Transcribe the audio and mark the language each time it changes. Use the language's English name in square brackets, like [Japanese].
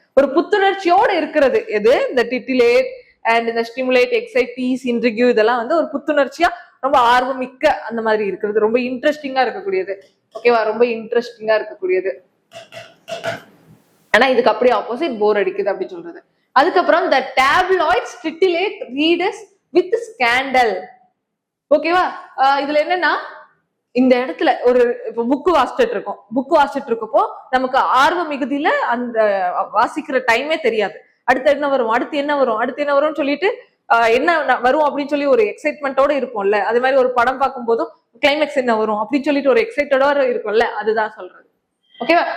[Tamil] ஒரு புத்துணர்ச்சியோட இருக்கிறது எது? இந்த டிட்டிலேட் அண்ட் இந்த ஸ்டிமுலேட், எக்ஸைட், டீஸ், இன்ட்ரிக்யூ இதெல்லாம் வந்து ஒரு புத்துணர்ச்சியா, ரொம்ப ஆர்வம் மிக்க அந்த மாதிரி இருக்கிறது, ரொம்ப இன்ட்ரெஸ்டிங்கா இருக்கக்கூடியது. ஓகேவா? ரொம்ப இன்ட்ரெஸ்டிங்கா இருக்கக்கூடியது. ஆனா இதுக்கு அப்படியே ஆப்போசிட் போர் அடிக்குது அப்படின்னு சொல்றது. அதுக்கப்புறம் [English] the tabloids titillate readers with scandal. [Tamil] ஓகேவா? இதுல என்னன்னா இந்த இடத்துல ஒரு இப்போ புக்கு வாசிச்சுட்டு இருக்கப்போ நமக்கு ஆர்வ மிகுதியில அந்த வாசிக்கிற டைமே தெரியாது. அடுத்து என்ன வரும்னு சொல்லிட்டு என்ன வரும் அப்படின்னு சொல்லி ஒரு எக்ஸைட்மெண்டோட இருக்கும்ல. அதே மாதிரி ஒரு படம் பார்க்கும் போதும் கிளைமேக்ஸ் என்ன வரும் அப்படின்னு சொல்லிட்டு ஒரு எக்ஸைட்டடோட இருக்கும்ல, அதுதான் சொல்றது. ஓகேவா?